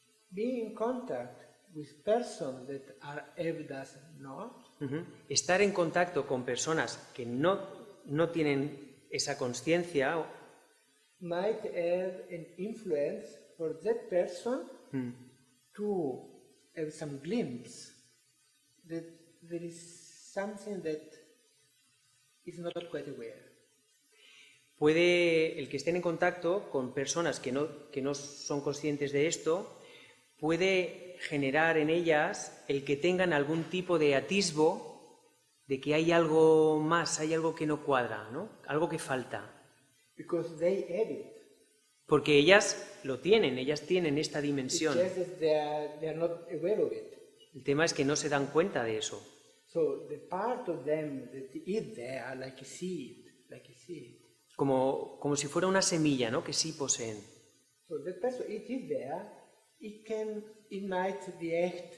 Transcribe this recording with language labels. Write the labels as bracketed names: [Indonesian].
[English] Being in contact with persons that does not, [Spanish] estar en contacto con personas que no tienen esa conciencia, [English] might have an influence for that person to have some glimpse that there is something that is not quite aware. [Spanish] puede, el que estén en contacto con personas que no son conscientes de esto, puede generar en ellas el que tengan algún tipo de atisbo de que hay algo más, hay algo que no cuadra, ¿no? Algo que falta. [English] Because they have it. [Spanish] Porque ellas lo tienen, ellas tienen esta [English] It's [Spanish] dimensión. [English] just that they are not aware of it. [Spanish] El tema es que no se dan cuenta de eso. [English] So the part of them that is there, like a seed. [Spanish] Como si fuera una semilla, ¿no? Que sí poseen. [English] So that person, it is there. It might react.